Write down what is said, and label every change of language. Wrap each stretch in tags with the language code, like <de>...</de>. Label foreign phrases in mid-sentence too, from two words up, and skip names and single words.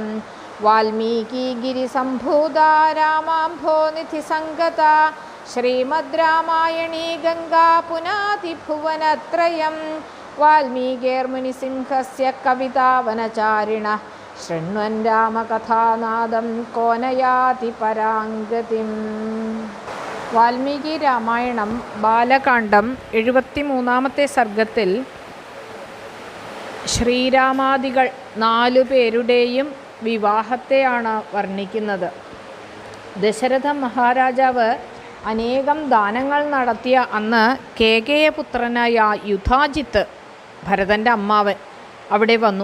<sa>वाल्मीकिगिरिसम्भूता रामाम्भोनिधिसङ्गता श्रीमद् रामायणी गङ्गा पुनातिभुवनत्रयम्। वाल्मीकिर्मुनिसिंहस्य कवितावनचारिणः शृण्वन् रामकथानादं को न याति पराङ्गतिम्.</sa> <ml>വാൽമീകി രാമായണം ബാലകാണ്ഡം 73-ാമത്തെ സർഗത്തിൽ ശ്രീരാമാദികൾ 4 പേരുടെയും വിവാഹത്തെയാണ് വർണ്ണിക്കുന്നത്. ദശരഥ മഹാരാജാവ് അനേകം ദാനങ്ങൾ നടത്തിയ അന്ന് കേകയപുത്രനായ യുധാജിത്ത് ഭരതൻ്റെ അമ്മാവൻ അവിടെ വന്നു.</ml>